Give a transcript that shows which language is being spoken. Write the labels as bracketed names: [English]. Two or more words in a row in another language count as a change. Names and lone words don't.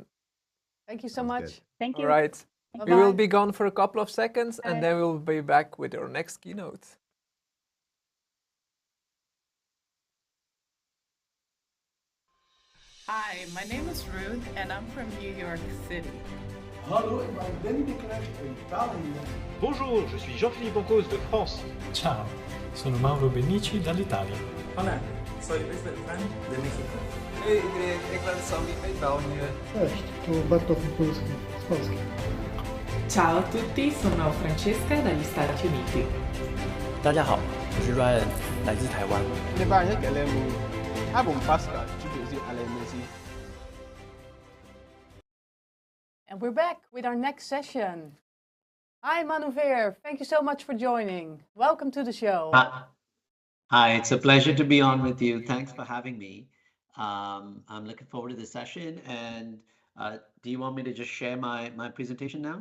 [English] Thank you so much. Thank you. All right. Bye-bye. We will be gone for a couple of seconds, and then we'll be back with our next keynote. Hi, my name is Ruth and I'm from New York City. [Dutch] Hallo, ik ben Danny de Klerk uit België. [French] Bonjour, je suis Jean-Philippe Encausse de France. [Italian] Ciao, sono Mauro Benici dall'Italia. [Spanish] Hola, soy Luis Beltrán de México. [Dutch] Hey iedereen, ik ben Sammy uit België. [Polish] Cześć, tu Bartosz Mikulski z Polski. [Italian] Ciao a tutti, sono Francesca dagli Stati Uniti. [Chinese] 大家好，我是 Ryan， 来自台湾。 Ne ba he kelemu. Abum Pascal, jibezi alemezi. [English] And we're back with our next session. Hi, Manu Veer. Thank you so much for joining. Welcome to the show. Hi, it's a pleasure to be on with you. Thanks for having me. I'm looking forward to the session. And do you want me to just share my presentation now?